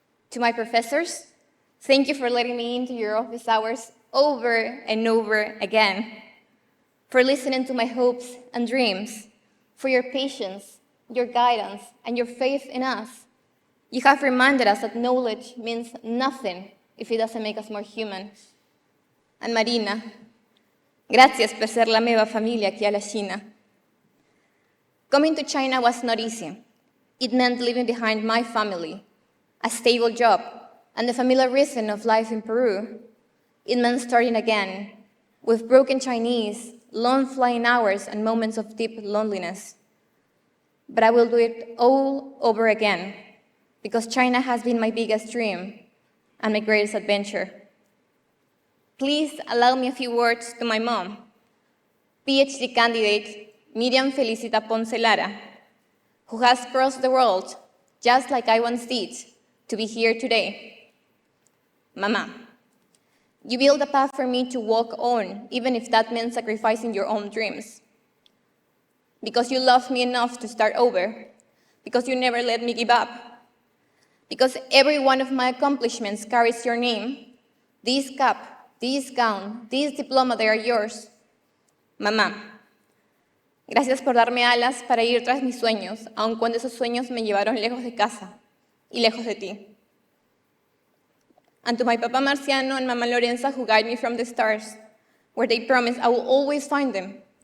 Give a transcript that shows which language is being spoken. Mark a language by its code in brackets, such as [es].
[en] To my professors, thank you for letting me into your office hours over and over again, for listening to my hopes and dreams, for your patience, your guidance, and your faith in us. You have reminded us that knowledge means nothing if it doesn't make us more human. [es] And Marina, gracias por ser la meva familia aquí a la China. [en] Coming to China was not easy. It meant leaving behind my family, a stable job, and the familiar rhythm of life in Peru. It meant starting again, with broken Chinese, long flying hours, and moments of deep loneliness. But I will do it all over again, because China has been my biggest dream and my greatest adventure. Please allow me a few words to my mom, PhD candidate Miriam Felicita Ponce Lara, who has crossed the world, just like I once did, to be here today. Mama, you built a path for me to walk on, even if that meant sacrificing your own dreams. Because you loved me enough to start over, because you never let me give up, because every one of my accomplishments carries your name. This cup, this gown, this diploma, they are yours. [es] Mamá, gracias por darme alas para ir tras mis sueños, aun cuando esos sueños me llevaron lejos de casa y lejos de ti. [en] And to my Papa Marciano and Mama Lorenza, who guide me from the stars, where they promise I will always find them.